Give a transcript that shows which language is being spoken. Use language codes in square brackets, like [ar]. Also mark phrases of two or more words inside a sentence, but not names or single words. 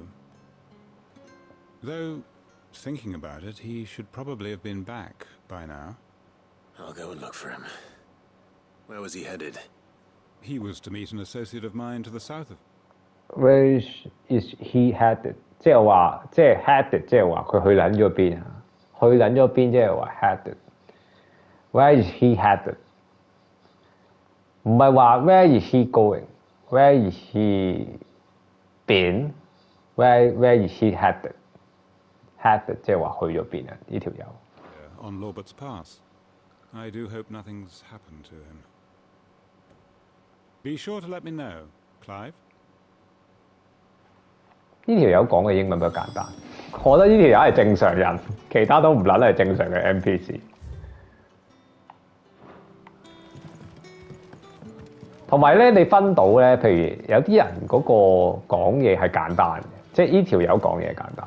[en] Though, thinking about it, he should probably have been back by now. I'll go and look for him. Where was he headed? He was to meet an associate of mine to the south of... Where is he headed？ [yue] 即係話，即係 headed， 即係話佢去撚咗邊啊？去撚咗邊即係話 headed。 [en] Where is he headed？ [yue] 唔係話 [en] where is he going？ Where is he been？ Where is he headed？ [yue] Headed 即係話去咗邊啊？呢條友。 [en] On Lorbert's Pass. I do hope nothing's happened to him. Be sure to let me know, Clive. [yue] 呢條友講嘅英文比較簡單，我覺得呢條友係正常人，其他都唔撚係正常嘅 NPC。同埋咧，你分到咧，譬如有啲人嗰個講嘢係簡單嘅，即係呢條友講嘢簡單。